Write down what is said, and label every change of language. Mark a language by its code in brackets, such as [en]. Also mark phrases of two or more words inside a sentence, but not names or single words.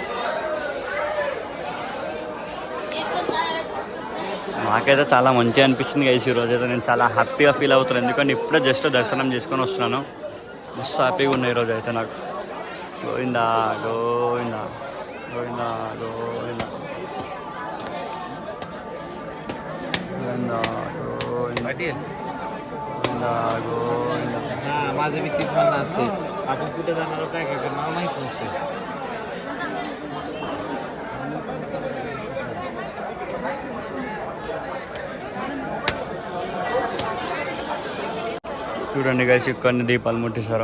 [te] నాకైతే చాలా మంచిగా అనిపించింది గైస్ ఈరోజు అయితే, నేను చాలా హ్యాపీగా ఫీల్ అవుతున్నాను, ఎందుకంటే ఇప్పుడే జస్ట్ దర్శనం చేసుకొని వస్తున్నాను. మస్తు హ్యాపీగా ఉన్నాయి ఈరోజు అయితే నాకు. గోవిందా గోవిందా గోవిందా గోవిందా గోవిందా गो [mr] माझं बी तीच म्हणणं असते, आपण कुठे जाणार काय काय करणार माहीत नसते. [te] చూడండి గైస్ ఇక్కడ దీపాలు ముట్టిస్తారు.